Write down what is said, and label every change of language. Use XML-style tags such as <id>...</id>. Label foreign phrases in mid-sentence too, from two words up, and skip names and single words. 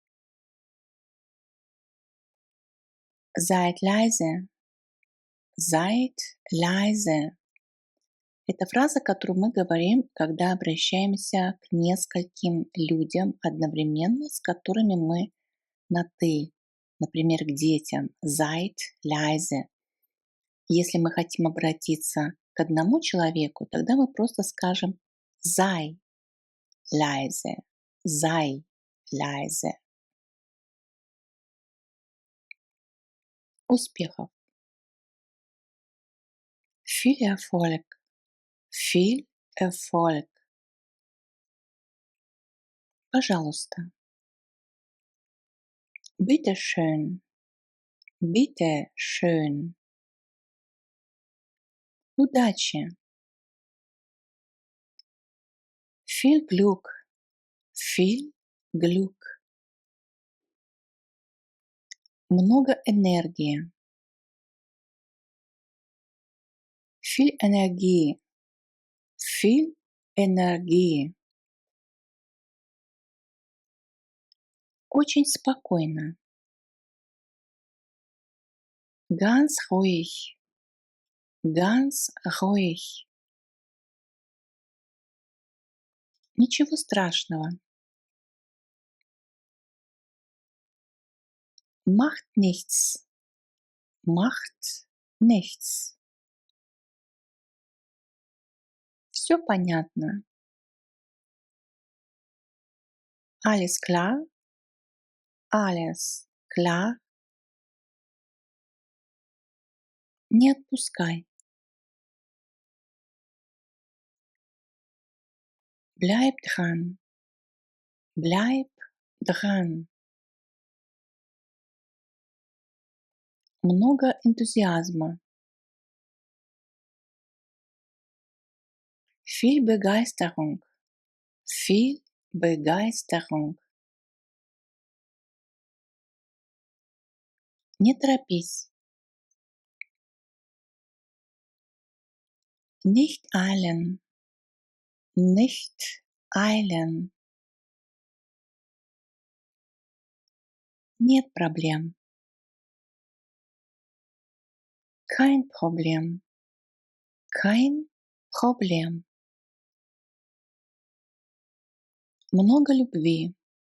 <de>Seid leise. Seid leise.</de> <ru>Это фраза, которую мы говорим, когда обращаемся к нескольким людям одновременно, с которыми мы на «ты». Например, к детям.</ru> <de>Seid leise.</de> <ru>Если мы хотим обратиться к одному человеку, тогда мы просто скажем</ru> <de>sei leise. Sei leise. Успехов. Viel Erfolg. Viel Erfolg. Пожалуйста. Bitte schön. Bitte schön. Удачи. Viel Glück. Viel Glück.</de> <ru>Много энергии.</ru> <de>Viel Energie. Viel Energie.</de> <ru>Очень спокойно.</ru> <de>Ganz ruhig. Ganz ruhig.</de> <ru>Ничего страшного.</ru> <de>Macht nichts. Macht nichts.</de> <ru>Все понятно.</ru> <de>Alles klar? Alles klar?</de> <ru>Не отпускай.</ru> <de>Bleib dran. Bleib dran.</de> <ru>Много энтузиазма.</ru> <de>Viel Begeisterung. Viel Begeisterung.</de> <ru>Не торопись.</ru> <de>Nicht eilen. Nicht eilen.</de> <ru>Нет проблем.</ru> <de>Kein Problem. Kein Problem.</de> <ru>Много любви.</ru>